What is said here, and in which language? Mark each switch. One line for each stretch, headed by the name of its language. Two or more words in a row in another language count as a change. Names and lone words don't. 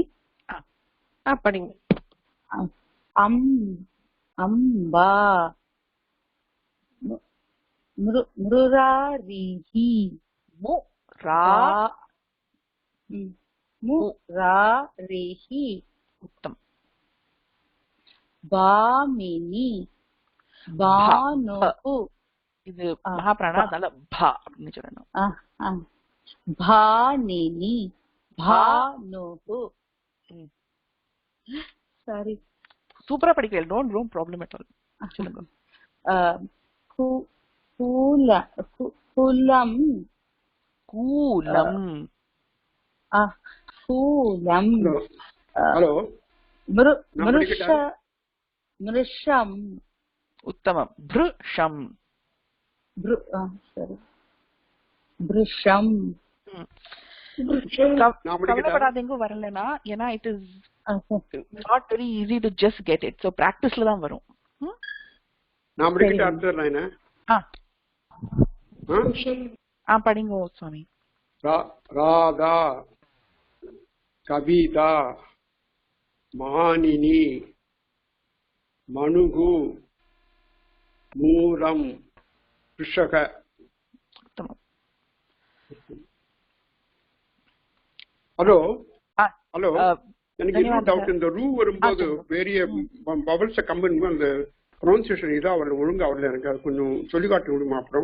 Tamil: படிங்க.
Sanskrit: अम्बा मुरारिः मुरारिः उत्तम भामिनी भानुः
Tamil: இது மகாபிராணா அதனால பா அப்படின்னு சொல்லணும்
Sanskrit: भानिनी भानुः
Tamil: சாரி சூப்பரா படிக்கிறீங்க
English: no problem at all
Tamil: சொல்லுங்க
Sanskrit: கூலம் கூலம் கூலம் ஹலோ மிருஷம் उत्तमम् भृशम् பிருஷம்
Tamil: கவலைப்படாதீங்க வரலனா ஏன்னா
English: it is not very easy to just get it so
Tamil: practiceல தான் வரும் நான் படிக்கிட்ட அடுத்த லைன் படிங்க சுவாமி
Sanskrit: राधा कविता मानिनी मनुः मूलम् कृशक
English: hello hello
Tamil: எனக்கு இன்னொரு டவுட் இந்த ரூ வரும்போது
English: various vowels combine
Tamil: அந்த ப்ரொனன்சியேஷன் இதா அவர்கள் ஒழுங்கா வரல எனக்கு அது கொஞ்சம் சொல்லி காட்ட முடியுமா அப்புறம்